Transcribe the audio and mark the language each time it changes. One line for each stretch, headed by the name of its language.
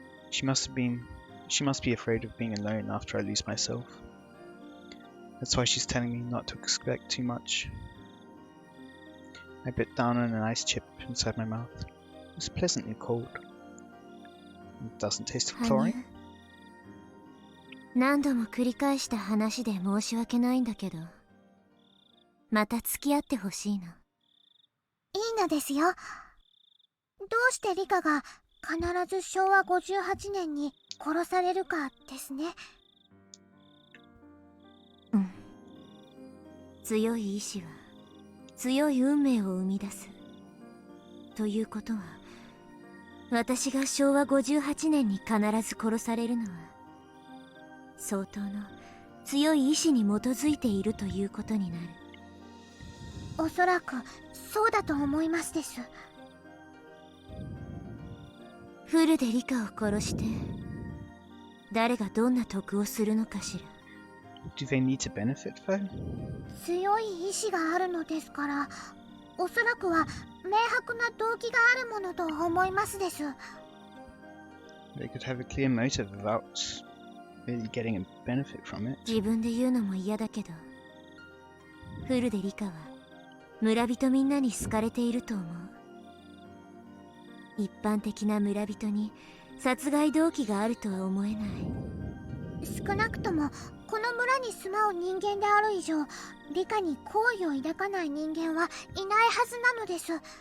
English: She must be afraid of being alone after I lose myself. That's why she's telling me not to expect too much. I bit down on an ice chip inside my mouth. It was pleasantly cold. It doesn't taste of chlorine.
Japanese: 何度も繰り返した話で申し訳ないんだけど、また付き合ってほしいの。いいのですよ。どうしてリカが必ず昭和58年に殺されるかですね。うん。強い意志は強い運命を生み出す。ということは、私が昭和58年に必ず殺されるのは、相当の強い意志に基づいているということになる。おそらくそうだと思いますです。フルでリカを殺して誰がどんな得をするのかしら。
English: Do they need to benefit though?
Japanese: 強い意志があるのですから、おそらくは明白な動機があるものと思いますです。
English: They could have a clear motive without really getting a benefit from it.
Japanese: 自分で言うのも嫌だけど、フルでリカは村人みんなに好かれていると思う。一般的な村人に殺害動機があるとは思えない。少なくともこの村に住まう人間である以上、リカに好意を抱かない人間はいないはずなのです。